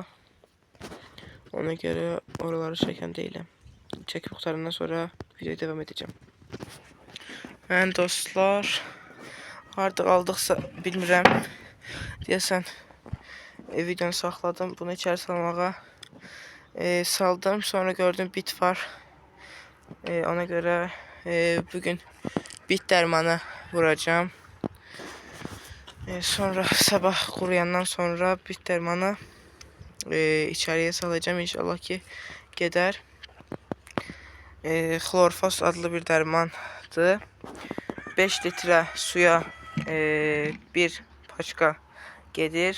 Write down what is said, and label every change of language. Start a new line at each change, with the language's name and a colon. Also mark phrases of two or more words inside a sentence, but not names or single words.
Azerbaijani: Ona görə oraları çəkən deyiləm. Çəkib qurtarandan sonra videoya devam edəcəm. Mən dostlar, harda qaldıqsa bilmirəm. Deyəsən videonu saxladım. Bunu içəri salmağa saldım. Sonra gördüm bit var. Ona göre bugün bit dərmanı vuracağım. Sonra sabah quruyandan sonra bit dərmanı içeriye salacağım. İnşallah ki gedər. Xlorfos adlı bir dərmandır. 5 litre suya bir paçka gedir.